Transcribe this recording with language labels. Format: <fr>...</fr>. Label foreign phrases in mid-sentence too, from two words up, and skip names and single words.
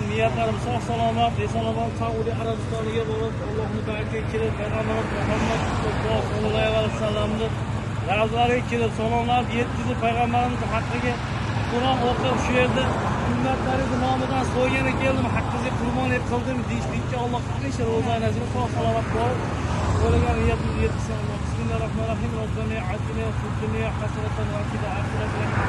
<uz>Niyatlarimiz sog' salomat, eson-omon Saudiya Arabistoniga borib, Allohning barchaga kelib, Payg'ambarimiz Muhammad</uz> <ar>صلى الله عليه</ar> <uz>vasallamning ravzalariga kelib, salomlar yetkazib, Payg'ambarimiz haqqiga Qur'on o'qib, shu yerda ummatlaringiz nomidan so'ygani keldim, haqqingizga qurbon qildim deyishlikka Alloh hamisha ro'zani sog' salomat bo'lib, o'ylagan niyatingizni yetkazsin.</uz> <ar>بسم الله الرحمن الرحيم. ربنا آتنا في الدنيا حسنة وفي الآخرة</ar>